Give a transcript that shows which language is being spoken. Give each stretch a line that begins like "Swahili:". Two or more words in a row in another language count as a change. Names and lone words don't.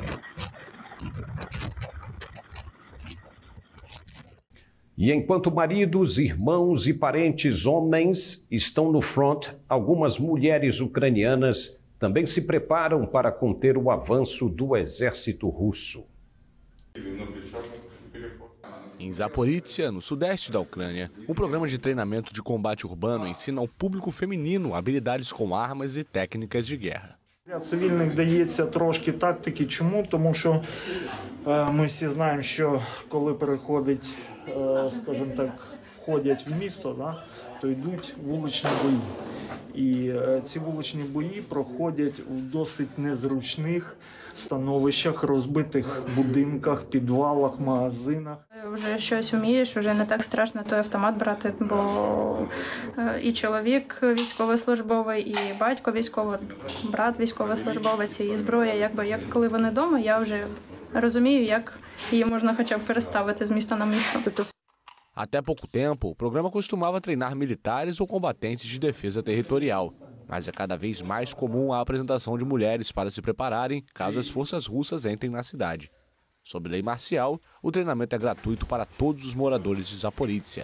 Portuguese: E enquanto maridos, irmãos e parentes homens estão no front, algumas mulheres ucranianas também se preparam para conter o avanço do exército russo. Em Zaporizhzhia, no sudeste da Ucrânia, um programa de treinamento de combate urbano ensina ao público feminino habilidades com armas e técnicas de guerra.
Ukrainian: Цивільних дається трошки тактики. Чому? Тому що ми всі знаємо, що коли переходить, скажімо так, входять в місто, то йдуть вуличні бої. І ці вуличні бої проходять у досить незручних становищах, розбитих будинках, підвалах, магазинах. Вже щось вмієш, вже не так страшно той автомат брати, бо і чоловік військовослужбовий, і батько військовий, брат військовослужбовець, і зброя, як коли вони вдома, я вже розумію, як її можна хоча б переставити з міста на місто.
Portuguese: Até pouco tempo, o programa costumava treinar militares ou combatentes de defesa territorial. mas é cada vez mais comum a apresentação de mulheres para se prepararem caso as forças russas entrem na cidade. Sob lei marcial, o treinamento é gratuito para todos os moradores de Zaporizhzhia.